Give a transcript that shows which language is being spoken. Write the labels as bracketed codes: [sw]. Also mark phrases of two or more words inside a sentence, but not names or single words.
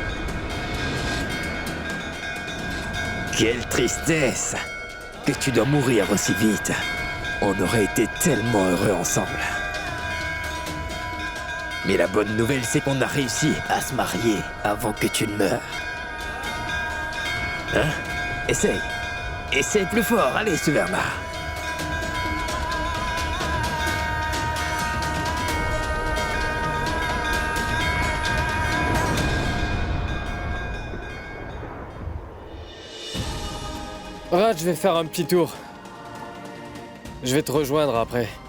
[fr] Quelle tristesse que tu dois mourir aussi vite. On aurait été tellement heureux ensemble. Mais la bonne nouvelle, c'est qu'on a réussi à se marier avant que tu ne meures. Hein? Essaye. Essaye plus fort. Allez, Severna. Rad, je vais faire un petit tour. Je vais te rejoindre après.